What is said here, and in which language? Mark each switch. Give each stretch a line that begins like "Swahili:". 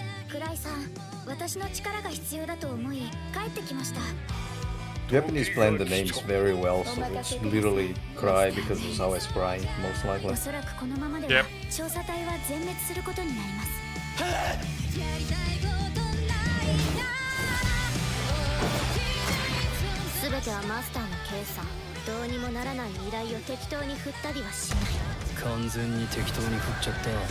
Japanese: クライさん、私の力が必要だと思い帰ってきました。
English: Japanese plan the names very well, so it's literally Cry because it's always crying, most likely.
Japanese: おそらくこのままでは調査隊は全滅することになります。すべてはマスターの計算。どうにもならない依頼を適当に振ったりはしない。完全に適当に振っちゃった。